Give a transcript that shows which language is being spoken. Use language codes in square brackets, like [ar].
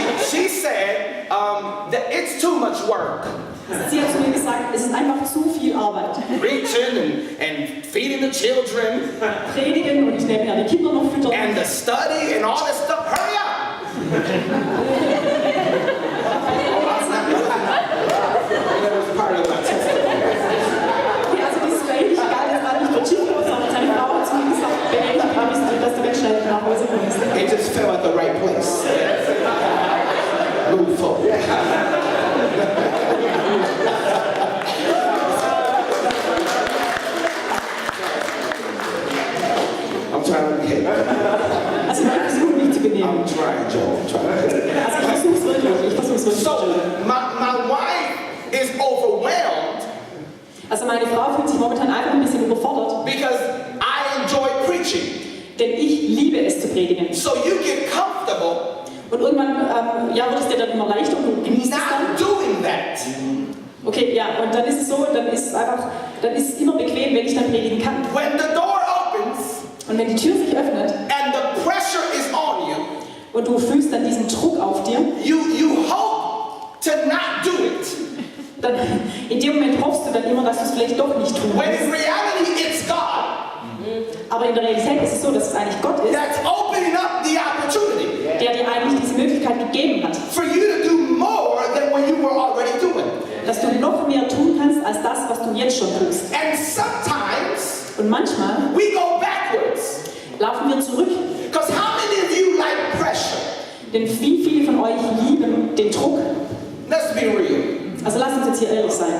[en] She said that it's too much work. [de] Also sie hat zu mir gesagt, es ist einfach zu viel Arbeit. [en] Preaching and feeding the children [de] Predigen und nebenher die Kinder noch füttern. [en] and the study and all this stuff. Hurry up! That was part of my testimony. [de] Okay, also dieses Predigt galt jetzt mal nicht für Chico, sondern seine Frau hat zu mir gesagt, beeil dich mal, dass du ganz schnell nach Hause kommst. [en] It just fell at the right place. Move forward. I'm trying to behave. [de] Also ich versuche mich zu benehmen. [en] I'm trying, Joe. I'm trying. [de] Also ich versuche es wirklich. [en] So, my wife is overwhelmed [de] Also meine Frau fühlt sich momentan einfach ein bisschen überfordert, [en] because I enjoy preaching. [de] denn ich liebe es zu predigen. [en] So you get comfortable [de] Und irgendwann wird es dir dann immer leichter und du genießt es dann. [en] not doing that. [de] Okay, ja, und dann ist es so, dann ist es immer bequem, wenn ich dann predigen kann. [en] When the door opens [de] Und wenn die Tür sich öffnet [en] and the pressure is on you, [de] und du fühlst dann diesen Druck auf dir, [en] you hope to not do it. [de] dann in dem Moment hoffst du dann immer, dass du es vielleicht doch nicht tun [en] When [de] kannst. [en] in reality it's God [de] Aber in der Realität ist es so, dass es eigentlich Gott ist, [en] that's opening up the opportunity [de] der dir eigentlich diese Möglichkeit gegeben hat, [en] for you to do more than what you were already doing. [de] dass du noch mehr tun kannst als das, was du jetzt schon tust. [en] And sometimes [de] Und manchmal [en] we go backwards. [de] laufen wir zurück, [en] Because how many of you like pressure? [de] denn wie viele von euch lieben den Druck. [en] Let's be real. [de] Also lasst uns jetzt hier ehrlich sein.